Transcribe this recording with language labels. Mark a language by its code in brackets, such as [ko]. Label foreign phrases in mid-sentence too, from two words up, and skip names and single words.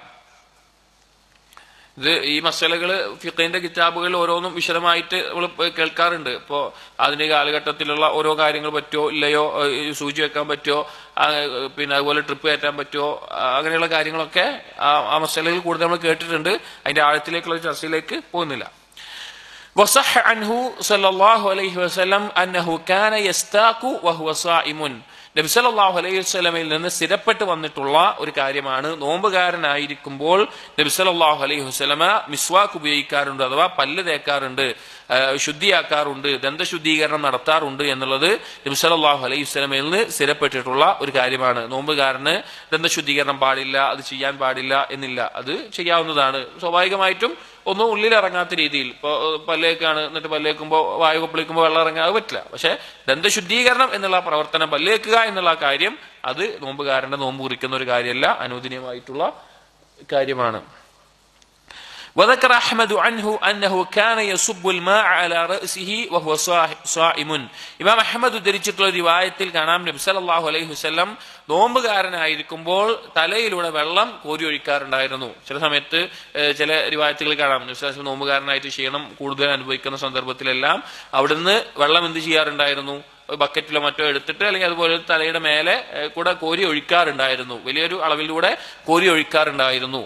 [ml] ഇത് ഈ മസലകൾ ഫിഖഹിന്റെ കിതാബുകളിൽ ഓരോന്നും വിശദമായിട്ട് നമ്മൾ കേൾക്കാറുണ്ട്. ഇപ്പോ ആധുനിക കാലഘട്ടത്തിലുള്ള ഓരോ കാര്യങ്ങൾ പറ്റുമോ ഇല്ലയോ, സൂചി വെക്കാൻ പറ്റുമോ, പിന്നെ അതുപോലെ ട്രിപ്പ് കയറ്റാൻ പറ്റുമോ, അങ്ങനെയുള്ള കാര്യങ്ങളൊക്കെ ആ മസലകൾ കൂടുതൽ നമ്മൾ കേട്ടിട്ടുണ്ട്. അതിന്റെ ആഴത്തിലേക്കുള്ള ചർച്ചയിലേക്ക് പോകുന്നില്ല. [ar] وصح عنه صلى الله عليه وسلم أنه كان يستاق وهو صائم. [ml] നബി [ar] صلى الله عليه وسلم [ml] നിന്ന് സ്ഥിരപ്പെട്ട് വന്നിട്ടുള്ള ഒരു കാര്യമാണ്, നോമ്പുകാരനായിരിക്കുമ്പോൾ നബി [ar] صلى الله عليه وسلم [ml] മിസ്വാക്ക് ഉപയോഗിക്കാറുണ്ട്, അഥവാ പല്ല് തേക്കാറുണ്ട്, ശുദ്ധിയാക്കാറുണ്ട്, ദന്തശുദ്ധീകരണം നടത്താറുണ്ട് എന്നുള്ളത് നബി [ar] صلى الله عليه وسلم [ml] നിന്ന് സ്ഥിരപ്പെട്ടിട്ടുള്ള ഒരു കാര്യമാണ്. നോമ്പുകാരന് ദന്തശുദ്ധീകരണം പാടില്ല, അത് ചെയ്യാൻ പാടില്ല എന്നില്ല, അത് ചെയ്യാവുന്നതാണ്. സ്വാഭാവികമായിട്ടും ഒന്നും ഉള്ളിലിറങ്ങാത്ത രീതിയിൽ, ഇപ്പോൾ പല്ലേക്കാണ്, എന്നിട്ട് പല്ലേക്കുമ്പോൾ വായു കൊപ്പളിക്കുമ്പോൾ വെള്ളം ഇറങ്ങാൻ അത് പറ്റില്ല. പക്ഷെ ദന്തശുദ്ധീകരണം എന്നുള്ള പ്രവർത്തനം, പല്ലേക്കുക എന്നുള്ള കാര്യം, അത് നോമ്പുകാരന്റെ നോമ്പ് കുറിക്കുന്ന ഒരു കാര്യമല്ല, അനുവദനീയമായിട്ടുള്ള കാര്യമാണ്. [ar] وذكر أحمد عنه أنه كان يصب الماء على رأسه وهو صائم. [ml] ഇമാം അഹ്മദ് ഉദ്ധരിച്ചിട്ടുള്ള റിവായത്തിൽ കാണാം നബി [ar] صلى الله عليه وسلم [ml] നോമ്പുകാരനായിരിക്കുമ്പോൾ തലയിലൂടെ വെള്ളം കോരി ഒഴിക്കാറുണ്ടായിരുന്നു. ചില സമയത്ത് ചില റിവായത്തുകൾ കാണാം നബി [ar] صلى الله عليه وسلم [ml] നോമ്പുകാരനായിട്ട് ക്ഷീണം കൂടുതൽ അനുഭവിക്കുന്ന സന്ദർഭത്തിലെല്ലാം അവിടുന്ന് വെള്ളം എന്ത് ചെയ്യാറുണ്ടായിരുന്നു, ബക്കറ്റിലോ മറ്റോ എടുത്തിട്ട് അല്ലെങ്കിൽ അതുപോലെ തലയുടെ മേലെ കൂടെ കോരി ഒഴിക്കാറുണ്ടായിരുന്നു, വലിയൊരു അളവിലൂടെ കോരി ഒഴിക്കാറുണ്ടായിരുന്നു.